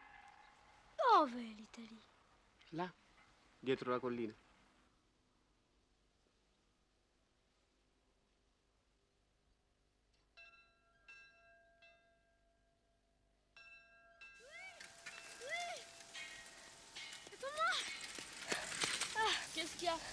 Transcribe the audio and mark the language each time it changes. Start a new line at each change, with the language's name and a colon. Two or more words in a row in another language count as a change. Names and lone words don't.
Italian: Dove l'Italie? Là, dietro la collina.
French: Qu'est-ce qu'il y a?